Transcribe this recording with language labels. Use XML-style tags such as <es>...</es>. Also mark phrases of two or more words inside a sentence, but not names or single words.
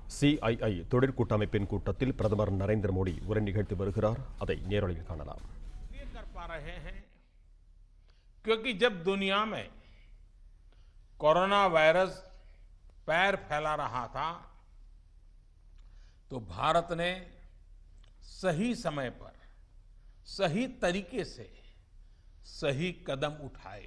<ta>CII தொழிற்கூட்டமைப்பின் கூட்டத்தில் பிரதமர் நரேந்திர மோடி உரை நிகழ்த்தி வருகிறார். அதை நேரலையில் காணலாம்.</ta> <hi>कर पा रहे हैं क्योंकि जब दुनिया में कोरोना वायरस पैर फैला रहा था तो भारत ने सही समय पर सही तरीके से सही कदम उठाए।</hi>